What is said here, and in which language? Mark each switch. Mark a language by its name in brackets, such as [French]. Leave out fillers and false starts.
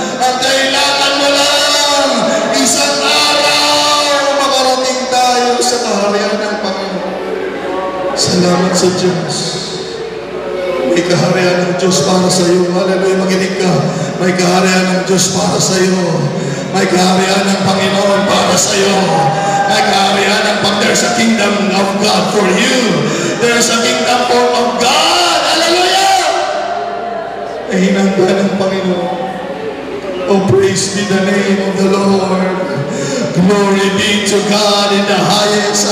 [Filipino] Ang kailangan mo lang, isang araw, makarating tayo sa kaharian ng Panginoon. Salamat sa Diyos. May kaharian ng Diyos para sa iyo. Hallelujah, makinig ka. May kaharian ng Diyos para sa iyo. May kaharian ng Panginoon para sa iyo. May kaharian ng Panginoon. [English] There's a kingdom of God for you. There's a kingdom of God. Hallelujah! [Filipino] Ay hinanda ng Panginoon. [English] Oh, praise be the name of the Lord. Glory be to God in the highest.